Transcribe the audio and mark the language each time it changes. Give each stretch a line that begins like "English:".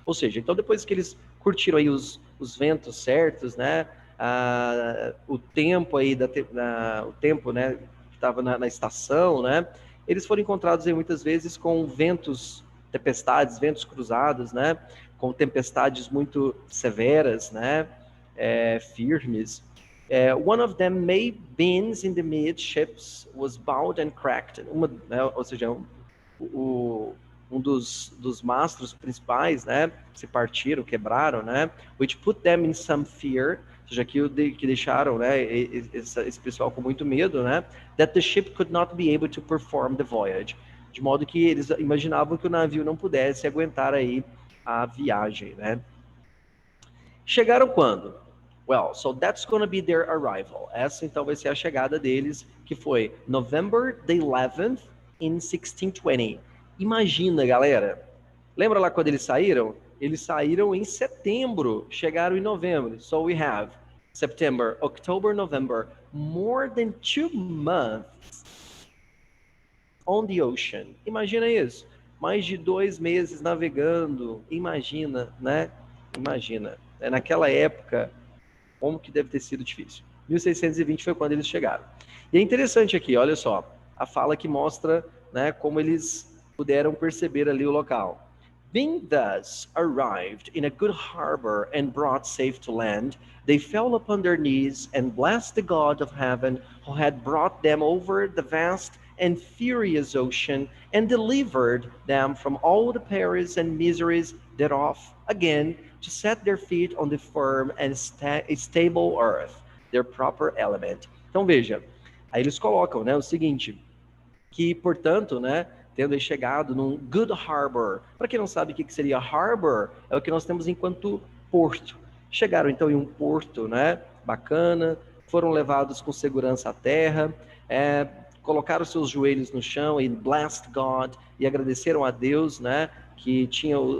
Portuguese: Ou seja, então depois que eles curtiram aí os ventos certos, né? O tempo aí o tempo, né? Que estava na estação, né? Eles foram encontrados aí muitas vezes com ventos, tempestades, ventos cruzados, né? Com tempestades muito severas, né? Firmes.
English: One of them may beams in the midships was bowed and cracked.
Portuguese: Ou seja, um dos mastros principais, né? Se partiram, quebraram, né?
English: Which put them in some fear.
Portuguese: Ou seja, que deixaram, né? Esse pessoal com muito medo, né?
English: That the ship could not be able to perform the voyage.
Portuguese: De modo que eles imaginavam que o navio não pudesse aguentar aí a viagem, né? Chegaram quando?
English: Well, so that's going to be their arrival.
Portuguese: Essa então vai ser a chegada deles, que foi
English: November the 11th in 1620.
Portuguese: Imagina, galera. Lembra lá quando eles saíram? Eles saíram em setembro, chegaram em novembro.
English: So we have September, October, November, more than 2 months on the ocean.
Portuguese: Imagina isso, mais de 2 meses navegando, imagina, né? Imagina, naquela época, como que deve ter sido difícil. 1620 foi quando eles chegaram. E é interessante aqui, olha só, a fala que mostra, né, como eles puderam perceber ali o local.
English: Being thus arrived in a good harbor and brought safe to land, they fell upon their knees and blessed the God of heaven who had brought them over the vast and furious ocean and delivered them from all the perils and miseries thereof, again to set their feet on the firm and stable earth, their proper element.
Portuguese: Então veja, aí eles colocam, né, o seguinte, que portanto, né, tendo aí chegado num good harbor. Para quem não sabe o que seria harbor, é o que nós temos enquanto porto. Chegaram então em um porto, né, bacana, foram levados com segurança à terra, colocaram seus joelhos no chão e
English: blessed God,
Portuguese: e agradeceram a Deus, né, que tinha